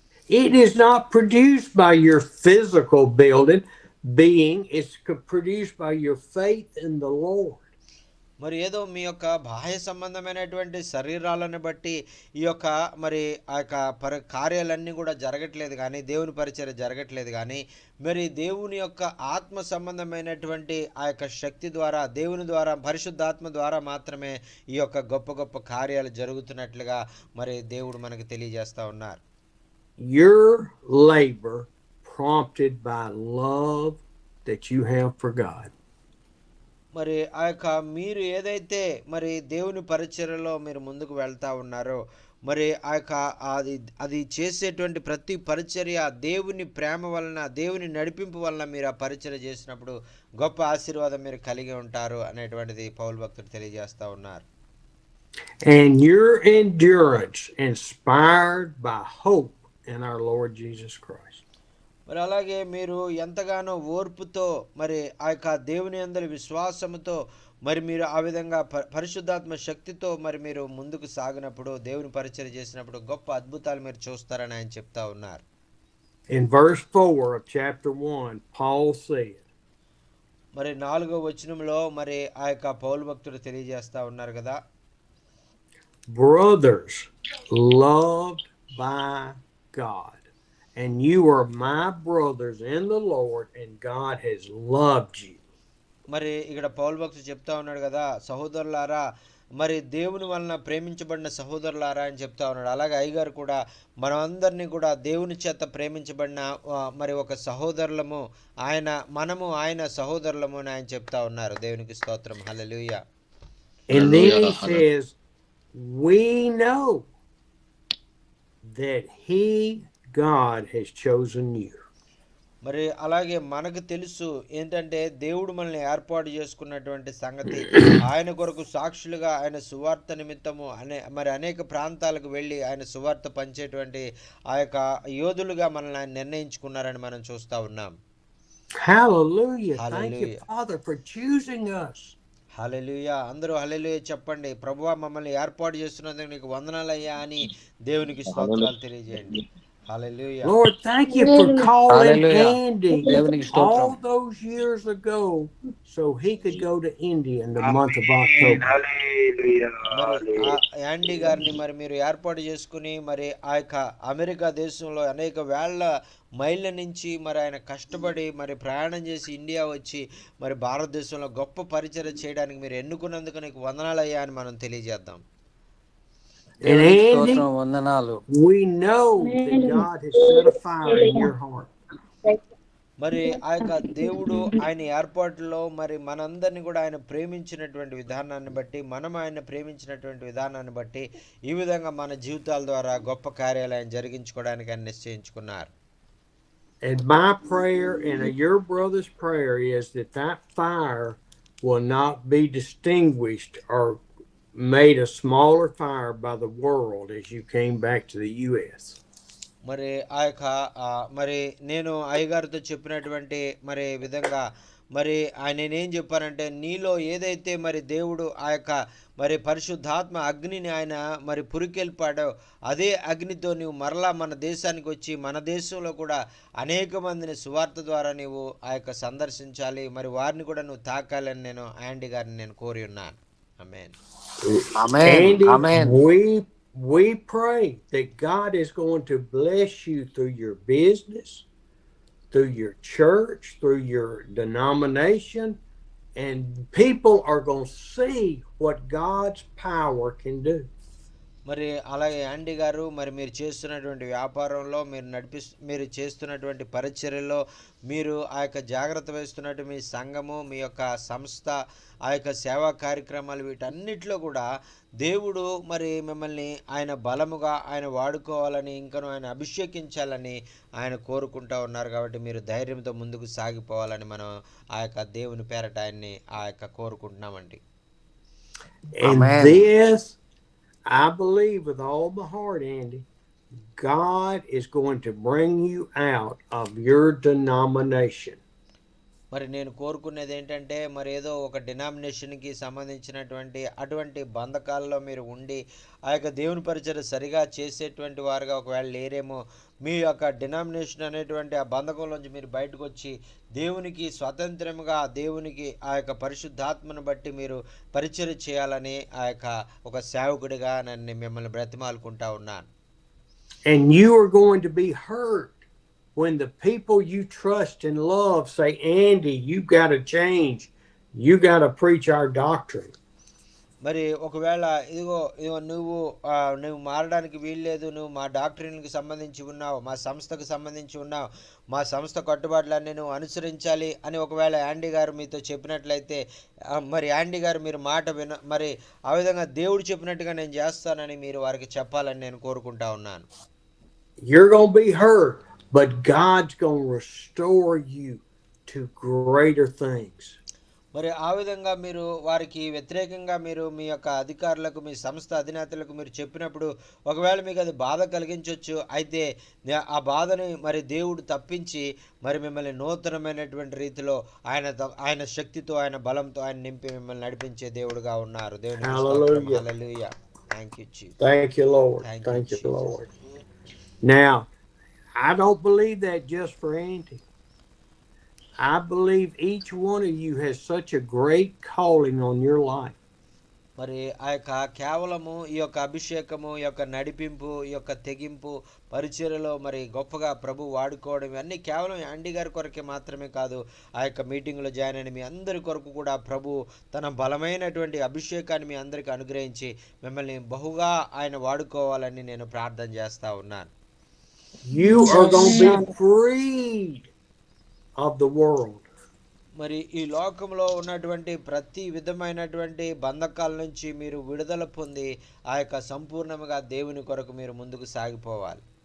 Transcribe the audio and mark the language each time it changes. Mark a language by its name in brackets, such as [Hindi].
[English] It is not produced by your physical being, it's produced by your faith in the Lord. [Telugu] మరి ఏదో మీ యొక్క బాహ్య సంబంధమైనటువంటి శరీరాలను బట్టి ఈ యొక్క మరి ఆ యొక్క కార్యాలన్నీ కూడా జరగట్లేదు కానీ దేవుని పరిచర్య జరగట్లేదు కానీ మరి దేవుని యొక్క ఆత్మ సంబంధమైనటువంటి ఆ యొక్క శక్తి ద్వారా దేవుని ద్వారా పరిశుద్ధాత్మ ద్వారా మాత్రమే ఈ యొక్క గొప్ప గొప్ప కార్యాలు జరుగుతున్నట్లుగా మరి దేవుడు మనకు తెలియజేస్తా ఉన్నారు. [English] Your labor prompted by love that you have for God. [Telugu] మరి ఆ యొక్క మీరు ఏదైతే మరి దేవుని పరిచర్యలో మీరు ముందుకు వెళ్తా ఉన్నారో మరి ఆ యొక్క అది చేసేటువంటి ప్రతి పరిచర్య దేవుని ప్రేమ వలన దేవుని నడిపింపు వలన మీరు ఆ పరిచర్య చేసినప్పుడు గొప్ప ఆశీర్వాదం మీరు కలిగి ఉంటారు అనేటువంటిది పౌలు భక్తుడు తెలియజేస్తా ఉన్నారు. [English] And your endurance inspired by hope in our Lord Jesus Christ. [Telugu] మరి అలాగే మీరు ఎంతగానో ఓర్పుతో మరి ఆ యొక్క దేవుని యందు విశ్వాసముతో మరి మీరు ఆ విధంగా పరిశుద్ధాత్మ శక్తితో మరి మీరు ముందుకు సాగినప్పుడు దేవుని పరిచర్య చేసినప్పుడు గొప్ప అద్భుతాలు మీరు చూస్తారని ఆయన చెప్తా ఉన్నారు. [English] In verse 4 of chapter 1, Paul said, [Telugu] మరి 4వ వచనంలో మరి ఆ యొక్క పౌలు భక్తుడు తెలియజేస్తా ఉన్నారు కదా, [English] Brothers, loved by God, and you are my brothers in the Lord, and God has loved you. [Telugu] మరి ఇక్కడ పౌలు భక్తుడు చెప్తా ఉన్నాడు కదా, సహోదరులారా, మరి దేవుని వలన ప్రేమించబడిన సహోదరులారా అని చెప్తా ఉన్నాడు. అలాగే అయ్యగారు కూడా మనమందరినీ కూడా దేవుని చేత ప్రేమించబడిన మరి ఒక సహోదరులము, మనము ఆయన సహోదరులము అని ఆయన చెప్తా ఉన్నారు. దేవునికి స్తోత్రం, హల్లెలూయా. [English] And then he says, we know that he, God, has chosen you. [Telugu] మరి అలాగే మనకు తెలుసు ఏంటంటే దేవుడు మనల్ని ఏర్పాటు చేసుకున్నటువంటి సంగతి, ఆయన కొరకు సాక్షులుగా ఆయన సువార్త నిమిత్తము మరి అనేక ప్రాంతాలకు వెళ్ళి ఆయన సువార్త పంచేటువంటి ఆ యొక్క యోధులుగా మనల్ని ఆయన నిర్ణయించుకున్నారని మనం చూస్తా ఉన్నాం. [English] Hallelujah. Thank you, [Telugu] hallelujah, [English] Father, for choosing us. [Telugu] హల్లెలూయా. అందరూ హల్లెలూయా చెప్పండి. ప్రభువా మమ్మల్ని ఏర్పాటు చేస్తున్నందుకు నీకు వందనాలయ్యా అని దేవునికి స్తోత్రాలు తెలియజేయండి. హల్లెలూయా. [English] Lord, thank you for calling Hallelujah. Andy [Telugu] దేవునికి స్తోత్రం. [English] all those years ago so he could go to India in the month of October. [Telugu] మరి ఆ యాండీ గారిని మరి మీరు ఏర్పాటు చేసుకుని మరి ఆ యొక్క అమెరికా దేశంలో అనేక వేళ్ల మైళ్ళ నుంచి మరి ఆయన కష్టపడి మరి ప్రయాణం చేసి ఇండియా వచ్చి మరి భారతదేశంలో గొప్ప పరిచయం చేయడానికి మీరు ఎన్నుకున్నందుకు నీకు వందనాలయ్యా అని మనం తెలియజేద్దాం. [English] And [Telugu] దేవునికి [English] Andy, [Telugu] స్తోత్రం, వందనాలు. [English] we know that God has set a fire in your heart. [Telugu] మరి ఆ యొక్క దేవుడు ఆయన ఏర్పాటులో మరి మనందరినీ కూడా ఆయన ప్రేమించినటువంటి విధానాన్ని బట్టి, మనం ఆయన ప్రేమించినటువంటి విధానాన్ని బట్టి ఈ విధంగా మన జీవితాల ద్వారా గొప్ప కార్యాలు ఆయన జరిగించుకోవడానికి ఆయన నిశ్చయించుకున్నారు. [English] And my prayer and your brother's prayer is that that fire will not be distinguished or made a smaller fire by the world as you came back to the U.S. [Telugu] మరి ఆ యొక్క మరి నేను అయ్యగారితో చెప్పినటువంటి మరి విధంగా మరి నేనేం చెప్పానంటే, నీలో ఏదైతే మరి దేవుడు ఆ యొక్క మరి పరిశుద్ధాత్మ అగ్నిని ఆయన మరి పురికెల్పాడో అదే అగ్నితో నీవు మరలా మన దేశానికి వచ్చి మన దేశంలో కూడా అనేక మందిని సువార్త ద్వారా నీవు ఆ యొక్క సందర్శించాలి, మరి వారిని కూడా నువ్వు తాకాలని నేను యాండీ గారిని నేను కోరి ఉన్నాను. ఆమేన్. ఆమేన్, [English] Andy, [Telugu] amen. [English] we pray that God is going to bless you through your business, through your church, through your denomination, and people are going to see what God's power can do. [Telugu] మరి అలాగే యాండీ గారు, మరి మీరు చేస్తున్నటువంటి వ్యాపారంలో మీరు చేస్తున్నటువంటి పరిచర్యలో మీరు ఆ యొక్క జాగ్రత్త వహిస్తున్నట్టు మీ సంఘము, మీ యొక్క సంస్థ, ఆ యొక్క సేవా కార్యక్రమాలు, వీటన్నిటిలో కూడా దేవుడు మరి మిమ్మల్ని ఆయన బలముగా ఆయన వాడుకోవాలని, ఇంకను ఆయన అభిషేకించాలని ఆయన కోరుకుంటా ఉన్నారు. కాబట్టి మీరు ధైర్యంతో ముందుకు సాగిపోవాలని మనం ఆ యొక్క దేవుని పేరట ఆయన్ని ఆ యొక్క కోరుకుంటున్నామండి. [English] And Amen. this, I believe with all my heart, Andy, God is going to bring you out of your denomination. [Telugu] మరి నేను కోరుకునేది ఏంటంటే, మరి ఏదో ఒక డినామినేషన్కి సంబంధించినటువంటి అటువంటి బంధకాల్లో మీరు ఉండి ఆ యొక్క దేవుని పరిచయం సరిగా చేసేటువంటి వారుగా ఒకవేళ లేరేమో, మీ యొక్క డినామినేషన్ అనేటువంటి ఆ బంధకంలోంచి మీరు బయటకు వచ్చి దేవునికి స్వతంత్రముగా దేవునికి ఆ యొక్క పరిశుద్ధాత్మను బట్టి మీరు పరిచయం చేయాలని ఆ యొక్క ఒక సేవకుడిగా నన్ను మిమ్మల్ని బ్రతిమాలుకుంటా ఉన్నాను. [English] And you are going to be hurt when the people you trust and love say, Andy, you've got to change. You got to preach our doctrine. [Telugu] మరి ఒకవేళ ఇదిగో నువ్వు మారడానికి వీల్లేదు, నువ్వు మా డాక్టరీన్కి సంబంధించి ఉన్నావు, మా సంస్థకు సంబంధించి ఉన్నావు, మా సంస్థ కట్టుబాట్లన్నీ నువ్వు అనుసరించాలి అని ఒకవేళ యాండీ గారు మీతో చెప్పినట్లయితే, మరి యాండీ గారు మీరు మాట మరి ఆ విధంగా దేవుడు చెప్పినట్టుగా నేను చేస్తానని మీరు వారికి చెప్పాలని నేను కోరుకుంటా ఉన్నాను. [English] You're going to be hurt, but God's going to restore you to greater things. [Telugu] మరి ఆ విధంగా మీరు వారికి వ్యతిరేకంగా మీరు మీ యొక్క అధికారులకు, మీ సంస్థ అధినేతలకు మీరు చెప్పినప్పుడు ఒకవేళ మీకు అది బాధ కలిగించవచ్చు. అయితే ఆ బాధని మరి దేవుడు తప్పించి మరి మిమ్మల్ని నూతనమైనటువంటి రీతిలో ఆయన శక్తితో, ఆయన బలంతో ఆయన నింపి మిమ్మల్ని నడిపించే దేవుడుగా ఉన్నారు. దేవునికి స్తోత్రం. హల్లెలూయా. [English] Thank you Jesus. Thank you, Lord. Thank you, Lord. Now, I don't believe that just for Andy. I believe each one of you has such a great calling on your life. [Telugu] మరి ఆ యొక్క కేవలము ఈ యొక్క అభిషేకము, ఈ యొక్క నడిపింపు, ఈ యొక్క తెగింపు, పరిచర్యలో మరి గొప్పగా ప్రభు వాడుకోవడం ఇవన్నీ కేవలం యాండీ గారి కొరకే మాత్రమే కాదు, ఆ యొక్క మీటింగ్లో జాయిన్ అయిన మీ అందరి కొరకు కూడా ప్రభు తన బలమైనటువంటి అభిషేకాన్ని మీ అందరికీ అనుగ్రహించి మిమ్మల్ని బహుగా ఆయన వాడుకోవాలని నేను ప్రార్థన చేస్తూ ఉన్నాను. [English] You are going to be freed of the world. [Telugu] మరి ఈ లోకంలో ఉన్నటువంటి ప్రతి విధమైనటువంటి బంధకాల నుంచి మీరు విడుదల పొంది ఆ యొక్క సంపూర్ణంగా దేవుని కొరకు మీరు ముందుకు సాగిపోవాలి.